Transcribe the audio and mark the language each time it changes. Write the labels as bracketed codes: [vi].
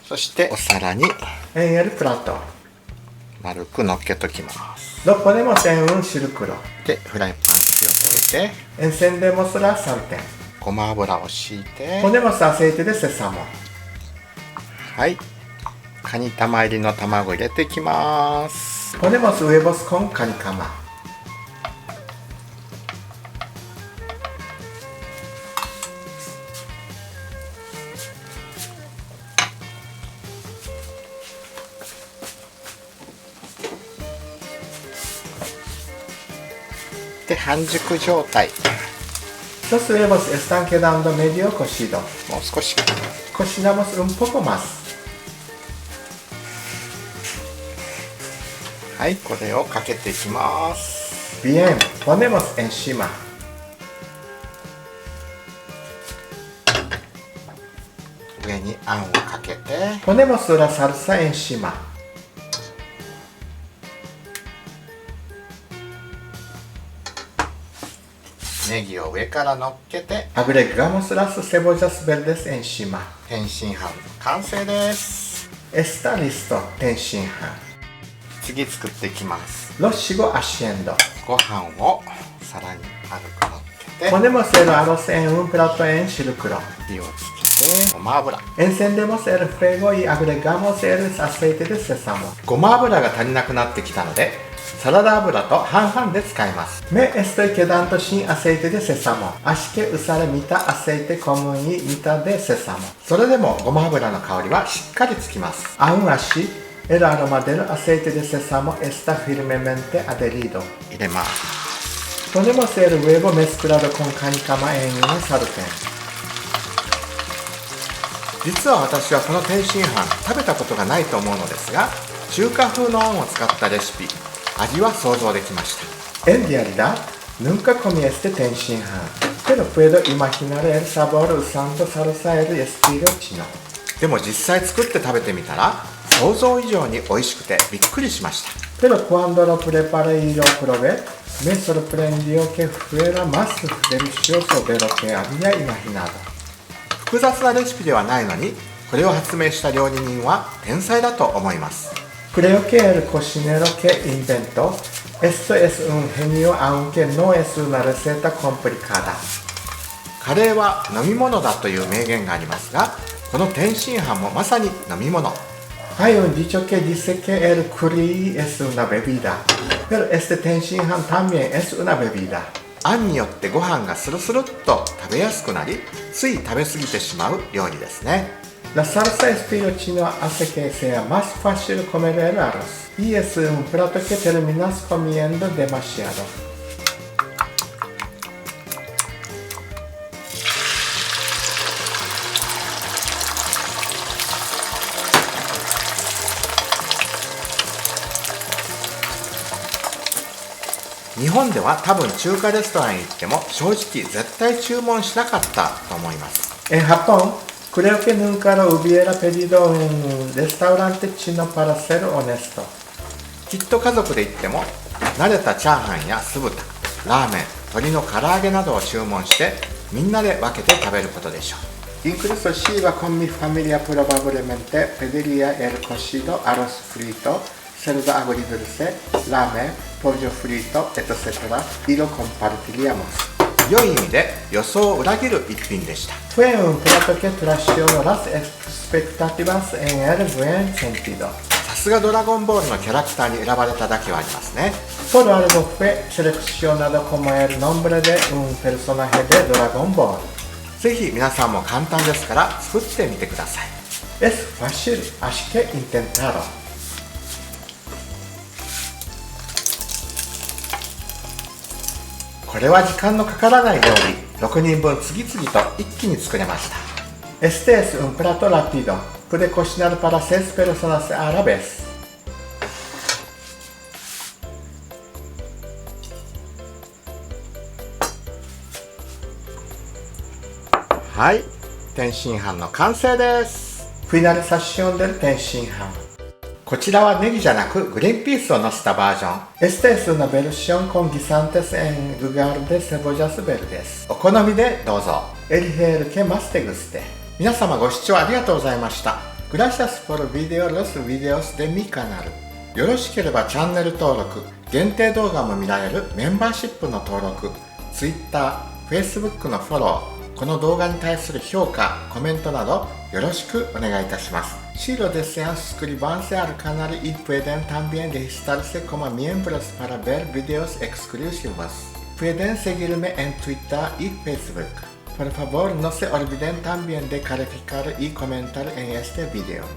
[ja] そしてお皿に [es] en el plato。 [ja] 丸く乗っけときます。 [es] Lo ponemos en un círculo。 [ja] で、フライパン火をつけて、 [es] encendemos la sartén。 [ja] ごま油を敷いて、 [es] ponemos aceite de sésamo。 [ja] はい、カニ玉入りの卵入れていきます。 [es] ponemos huevos con canicama。 [ja] で、半熟状態。 [es] Los huevos están quedando medio cocido。 [ja] もう少し。 [es] Cocinamos un poco más。 [ja] はい、これをかけていきます。 [es] Bien, ponemos encima。 [ja] にあんをかけて、 [es] ponemos la salsa encima。 [ja] ネギを上から乗っけて、 [es] agregamos las cebollas verdes encima。 [ja] 天津飯完成です。 [es] Está listo 天津飯。 [ja] 次作っていきます。 [es] Lo sigo haciendo。 [ja] ご飯を皿に軽く乗っけて、 [es] ponemos el arroz en un plato en cilantro。 [ja] 火をつけて、ごま油。 [es] Encendemos el fuego y agregamos el aceite de sésamo。 [ja] ごま油が足りなくなってきたので、サラダ油と半々で使います。 [es] Me estoy quedando sin aceite de sésamo。 así que usaré mitad aceite común y mitad de sésamo。 [ja] それでもごま油の香りはしっかりつきます。 [es] Aún así, el aroma del aceite de sésamo está firmemente adherido。 [ja] 入れます。 [es] Ponemos el huevo mezclado con canicama en una sartén。 [ja] 実は私はこの天津飯食べたことがないと思うのですが、中華風のあんを使ったレシピ、味は想像できました。 [es] En realidad, nunca comí este 天津飯 pero puedo imaginar el sabor usando salsa el estilo chino。 [ja] でも実際作って食べてみたら、想像以上に美味しくてびっくりしました。 [es] Pero cuando lo preparé y lo probé, me sorprendió que fuera más delicioso de lo que había imaginado。 [ja] 複雑なレシピではないのに、これを発明した料理人は天才だと思います。 [es] Creo que el cocinero que inventó esto es un genio aunque no es una receta complicada。 [ja] カレーは飲み物だという名言がありますが、この天津飯もまさに飲み物。 [es] Hay un dicho que dice que el curry es una bebida, pero este 天津飯 también es una bebida。 [ja] あんによってご飯がスルスルっと食べやすくなり、つい食べ過ぎてしまう料理ですね。 [es] La salsa estilo chino hace que sea más fácil comer el arroz y es un plato que terminas comiendo demasiado。 [ja] 日本では多分中華レストランに行っても正直絶対注文しなかったと思います。 [es] En Japón、creo que nunca lo hubiera pedido en un restaurante chino para ser honesto。 [ja] きっと家族で行っても慣れたチャーハンや酢豚、ラーメン、鶏の唐揚げなどを注文してみんなで分けて食べることでしょう。 [es] Incluso si iba con mi familia probablemente pediría el cocido, arroz frito, cerdo agridulce, ramen, pollo frito, etc. y lo compartiríamos。 [ja] 良い意味で予想を裏切る一品でした。 [es] Fue un plato que traicionó las expectativas en el buen sentido。 [ja] さすがドラゴンボールのキャラクターに選ばれただけはありますね。 [es] Por algo fue seleccionado como el nombre de un personaje de Dragon Ball。 [ja] ぜひ皆さんも簡単ですから作ってみてください。 [es] Es fácil, así que intentalo。 [ja] これは時間のかからない料理、6人分次々と一気に作れました。 [es] Este es un plato rápido, puede cocinar para 6 personas a la vez。 [ja] はい、天津飯の完成です。 [es] Finalización del 天津飯。 [ja] こちらはネギじゃなくグリーンピースをのせたバージョン。 [es] Esta es una versión con guisantes en lugar de cebollas verdes。 [ja] お好みでどうぞ。 [es] Elige el que más te guste。 [ja] 皆様ご視聴ありがとうございました。 [es] Gracias por ver los videos de mi canal。 [ja] よろしければチャンネル登録、限定動画も見られるメンバーシップの登録、Twitter、Facebook のフォロー、この動画に対する評価、コメントなどよろしくお願いいたします。 [es] Si lo desean suscribirse al canal y pueden también registrarse como miembros para ver videos exclusivos. Pueden seguirme en Twitter y Facebook. Por favor, no se olviden también de calificar y comentar en este video.